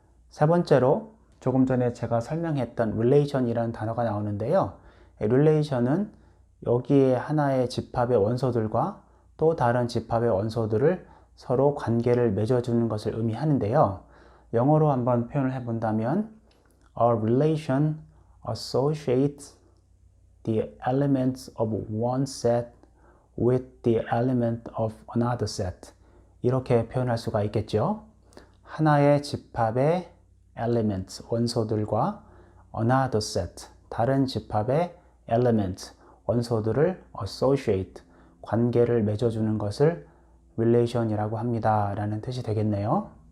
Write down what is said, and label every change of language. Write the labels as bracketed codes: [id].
[ko] 세 번째로 조금 전에 제가 설명했던 relation이라는 단어가 나오는데요. relation은 여기에 하나의 집합의 원소들과 또 다른 집합의 원소들을 서로 관계를 맺어주는 것을 의미하는데요. 영어로 한번 표현을 해본다면 [en] A relation associates the elements of one set with the element of another set [ko] 이렇게 표현할 수가 있겠죠. 하나의 집합의 elements, 원소들과 another set, 다른 집합의 element, 원소들을 associate, 관계를 맺어주는 것을 relation이라고 합니다 라는 뜻이 되겠네요.